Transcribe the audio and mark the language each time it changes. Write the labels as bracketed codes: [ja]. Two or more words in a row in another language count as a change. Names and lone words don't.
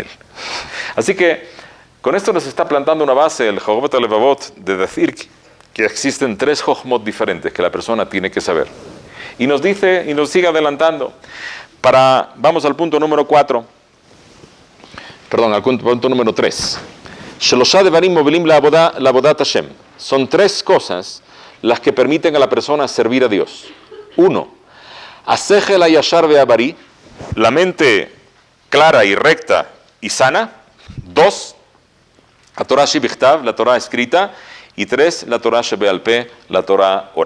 [es] Así que con esto nos está plantando una base el Jobot Levavot de decir que existen 3 jochmot diferentes que la persona tiene que saber. Y nos dice, y nos sigue adelantando, vamos al punto número 4, perdón, al punto número 3. [he] Shelosha devarim movilim la'avodat Hashem. [es] Son 3 cosas las que permiten a la persona servir a Dios. 1. [he] Asechel hayashar ve'abari, [es] la mente clara y recta y sana. 2, la [he] Torah Shebichtav, [es] la Torah escrita. Y 3, la [he] Torah Shebeal Peh, [es] la Torah oral.